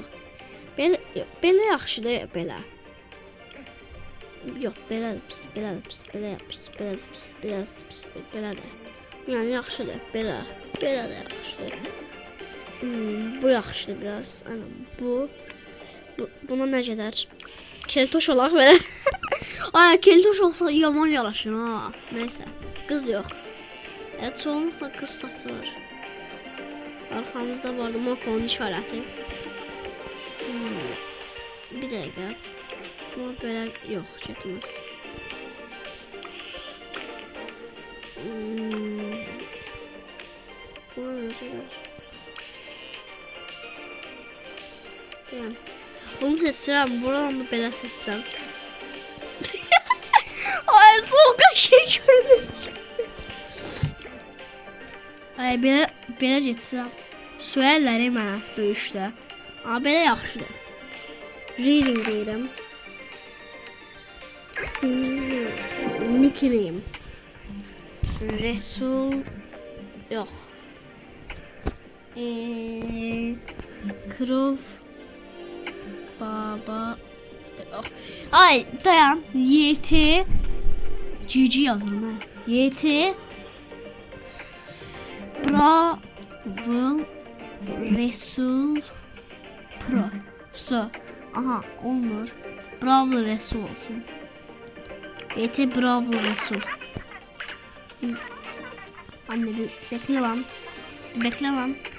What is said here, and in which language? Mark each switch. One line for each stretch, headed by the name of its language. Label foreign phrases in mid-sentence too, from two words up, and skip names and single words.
Azerbaijani: Belə yaxşıdır belə. Yox, belə pis, belə də. Yəni yaxşıdır belə. Belə də yaxşıdır. Bu yaxşıdır biraz. Buna nə gedər? Keltoş olaq belə. Ay keltoş olsa yaman yaraşır ha.
Turkish: Neyse. Kız yok. Evet çoğunlukla kız sası var. Arkamızda vardı Moko'nun işareti. Bir dakika. Bu böyle yok çekmez. Bu ne kadar? Tamam. Bunu seçsem, buradan da böyle seçsem. Ay soğuk şey gördüm.
Azerbaijani: Ay belə getsəm. Söyərlər mənə döyüşdə. Amma belə yaxşıdır. Reading deyirəm. Nickname. Resul. Yox. Krov. Baba. Ay dayan. YT. GG yazalım ha. YT. Brawl. Resul. Pro. So. Aha olmur. Brawl Resul olsun.
Turkish: YT Brawl Resul. Anne bir beklemem.